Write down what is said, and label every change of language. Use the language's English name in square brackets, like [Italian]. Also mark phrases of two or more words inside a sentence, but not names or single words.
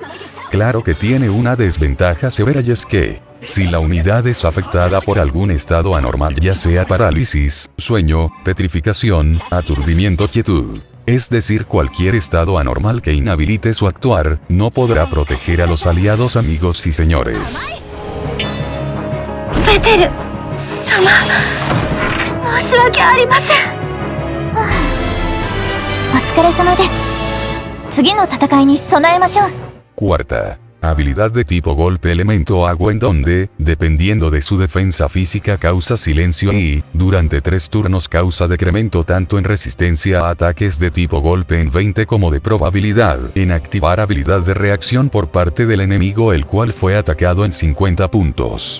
[Spanish] Claro que tiene una desventaja severa y es que, si la unidad es afectada por algún estado anormal ya sea parálisis, sueño, petrificación, aturdimiento o quietud, es decir cualquier estado anormal que inhabilite su actuar, no podrá proteger a los aliados amigos y señores. [Japanese] ベテル様、申し訳ありません。お疲れ様です。次の戦いに備えましょう。 [Spanish] Cuarta. Habilidad de tipo golpe elemento agua en donde, dependiendo de su defensa física causa silencio y, durante 3 turnos causa decremento tanto en resistencia a ataques de tipo golpe en 20 como de probabilidad en activar habilidad de reacción por parte del enemigo el cual fue atacado en 50 puntos.